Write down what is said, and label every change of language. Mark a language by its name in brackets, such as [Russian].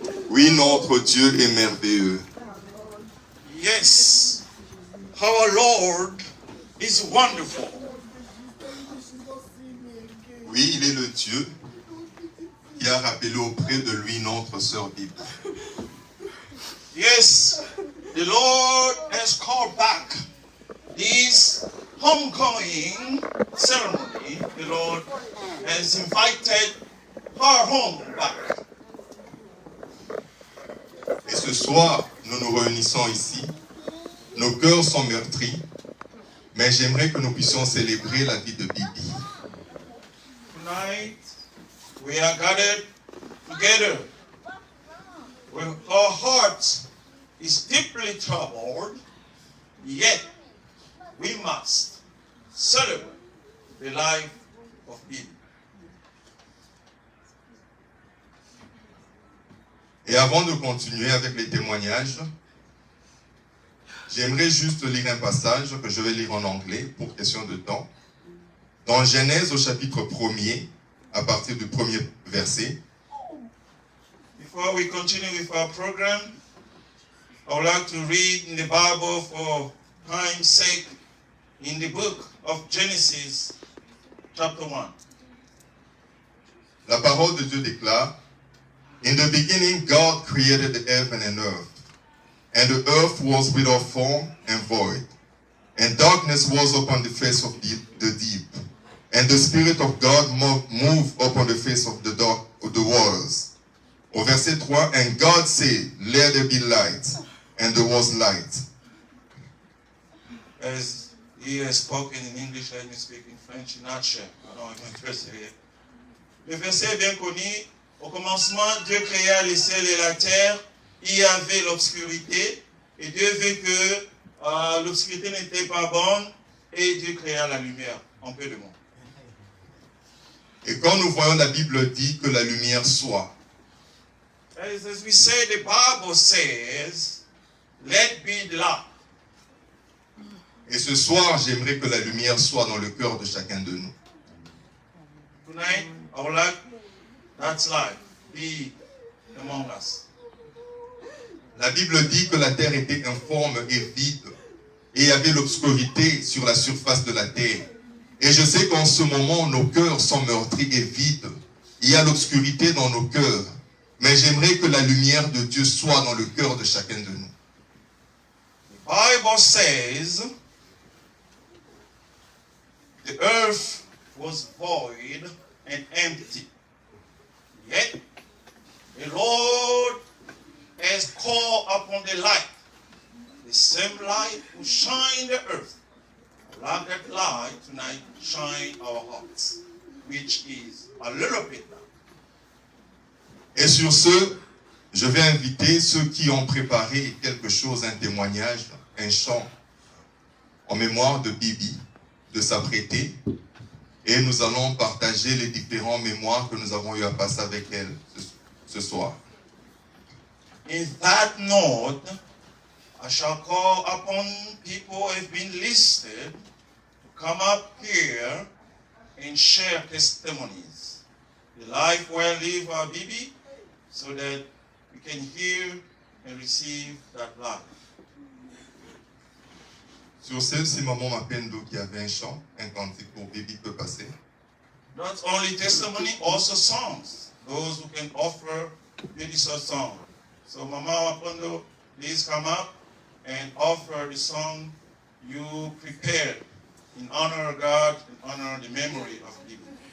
[French] Oui, notre Dieu est merveilleux. [English] Yes, our Lord is wonderful. [French] Oui, il est le Dieu qui a rappelé auprès de lui notre sœur Bibi. [English] Yes, the Lord has called back this homecoming ceremony. The Lord has invited her home back. [French] Et ce soir, nous nous réunissons ici. Nos cœurs sont meurtris, mais j'aimerais que nous puissions célébrer la vie de Bibi. [English] Tonight, we are gathered together with our hearts is deeply troubled, yet we must celebrate the life of Bibi. [French] Et avant de continuer avec les témoignages, j'aimerais juste lire un passage que je vais lire en anglais pour question de temps. Dans Genèse au chapitre 1er, à partir du premier verset. [English] Before we continue with our program, I would like to read in the Bible for time's sake in the book of Genesis, chapter 1. [French] La parole de Dieu déclare, [English] In the beginning, God created the heaven and earth, and the earth was without form and void, and darkness was upon the face of the deep, and the Spirit of God moved upon the face of the waters. [French] Au verset 3, [English] And God said, Let there be light, and there was light. As he has spoken in English, let me speak in French in nutshell. I don't even interest here. [French] Le verset est bien connu. Au commencement, Dieu créa les cieux et la terre. Il y avait l'obscurité. Et Dieu vit que l'obscurité n'était pas bonne. Et Dieu créa la lumière. En peu de mots. Et quand nous voyons la Bible dit que la lumière soit. [English] As we say, the Bible says, let be the light. [French] Et ce soir, j'aimerais que la lumière soit dans le cœur de chacun de nous. [English] Tonight, I would like that light be among us. [French] La Bible dit que la terre était informe et vide, et il y avait l'obscurité sur la surface de la terre. Et je sais qu'en ce moment, nos cœurs sont meurtris et vides. Il y a l'obscurité dans nos cœurs. Mais j'aimerais que la lumière de Dieu soit dans le cœur de chacun de nous. [English] The Bible says, the earth was void and empty. Yet, the Lord has called upon the light. The same light will shine the earth. Like that light tonight shine our hearts, which is a little bit now. [French] Et sur ce, je vais inviter ceux qui ont préparé quelque chose, un témoignage, un chant en mémoire de Bibi, de s'apprêter. Et nous allons partager les différents mémoires que nous avons eu à passer avec elle ce soir. [English] In that note, I shall call upon people who have been listed to come up here and share testimonies. The life well lived by Bibi, so that we can hear and receive that life. [French] Sur ce, si maman Mapendo qui avait un chant, un cantique pour Bibi peut passer. [English] Not only testimony, also songs. Those who can offer beautiful song. So Mama Mapendo, please come up and offer the song you prepared in honor of God, in honor of the memory of Bibi.